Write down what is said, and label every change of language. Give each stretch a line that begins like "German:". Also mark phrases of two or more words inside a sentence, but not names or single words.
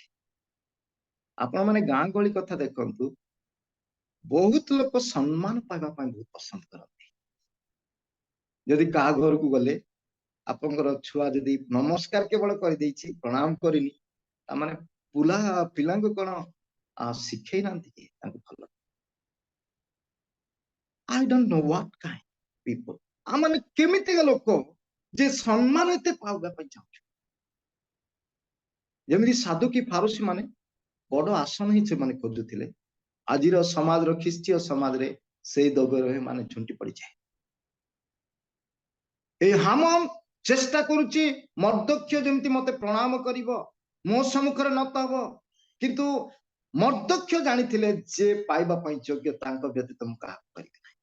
Odia: ଆପଣ ମାନେ ଗାଁ ଗହଳି କଥା ଦେଖନ୍ତୁ, ବହୁତ ଲୋକ ସମ୍ମାନ ପାଇବା ପାଇଁ ବହୁତ ପସନ୍ଦ କରନ୍ତି। ଯଦି କାହା ଘରକୁ ଗଲେ ଆପଣଙ୍କର ଛୁଆ ଯଦି ନମସ୍କାର କେବଳ କରିଦେଇଛି, ପ୍ରଣାମ କରିନି, ତାମାନେ ପିଲାଙ୍କୁ କଣ ଶିଖେଇ ନାହାନ୍ତି କି ତାଙ୍କୁ ଭଲ?
English: I don't know what kind people,
Odia: ଆମମାନେ କେମିତିକା ଲୋକ ଯେ ସମ୍ମାନ ଏତେ ପାଇବା ପାଇଁ ଚାହୁଁଛୁ। ଯେମିତି ସାଧୁକି ଫାରୁସୀ ମାନେ ବଡ ଆସନ ହିଁ ସେମାନେ ଖୋଜୁଥିଲେ, ଆଜିର ସମାଜର ଖ୍ରୀଷ୍ଟୀୟ ସମାଜରେ ସେଇ ଦଗରେ ମାନେ ଝୁଣ୍ଟି ପଡିଯାଏ। এই ହାମନ ଚେଷ୍ଟା କରୁଛି ମର୍ଦ୍ଦକ୍ଷ ଯେମିତି ମତେ ପ୍ରଣାମ କରିବ, ମୋ ସମ୍ମୁଖରେ ନତ ହବ, କିନ୍ତୁ ମର୍ଦ୍ଦକ୍ଷ ଜାଣିଥିଲେ ଯେ ପାଇବା ପାଇଁ ଯୋଗ୍ୟ ତାଙ୍କ ବ୍ୟତୀତ ମୁଁ କାହାକୁ କରିବି ନାହିଁ।